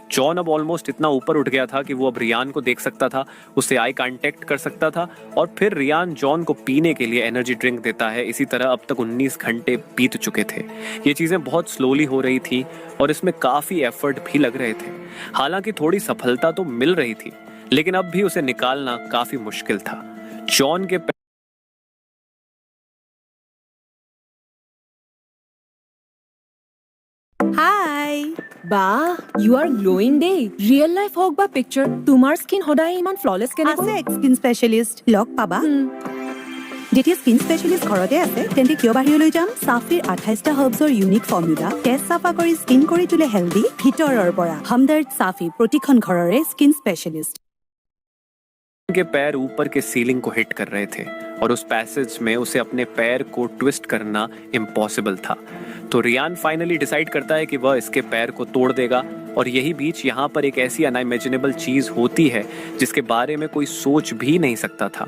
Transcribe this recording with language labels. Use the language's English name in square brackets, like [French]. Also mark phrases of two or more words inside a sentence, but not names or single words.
[Hindi] जॉन अब ऑलमोस्ट इतना ऊपर उठ गया था कि वो अब रियान को देख सकता था, उससे [English] eye contact [Hindi] कर सकता था और फिर रियान जॉन को पीने के लिए [English] energy drink [Hindi] देता है। इसी तरह अब तक 19 घंटे बीत चुके थे। ये चीजें बहुत स्लोली हो रही थी और इसमें काफी एफर्ट भी लग रहे थे। हालांकि थोड़ी सफलता तो मिल रही थी, लेकिन अब भी उसे निकालना काफी मुश्किल था। जॉन के [Assamese] হাই বাহ [English] you are glowing [Assamese] ডে [English] real life [Assamese] হওক বা পিকচাৰ তোমাৰ স্কিন সদায় ইমান ফ্ললেছ আছে কেনেকৈ [English] skin specialist [Assamese] লগ পাবা যেতিয়া [English] skin specialist [Assamese] ঘৰতে আছে তেন্তে কিয় বাহিৰলৈ যাম? সাফিৰ 28টা হাৰ্বছৰ [English] unique formula [Assamese] তেজ চাফা কৰি স্কিন কৰি তোলে হেল্ডি ভিতৰৰ পৰা। হমদৰ্দ সাফি, প্ৰতিখন ঘৰৰে [English] skin specialist. [Hindi] के पैर ऊपर के सीलिंग को हिट कर रहे थे और उस पैसेज में उसे अपने पैर को ट्विस्ट करना इम्पॉसिबल था। तो रियान फाइनली डिसाइड करता है कि वह इसके पैर को तोड़ देगा। और यही बीच यहाँ पर एक ऐसी अनइमेजिनेबल चीज होती है जिसके बारे में कोई सोच भी नहीं सकता था।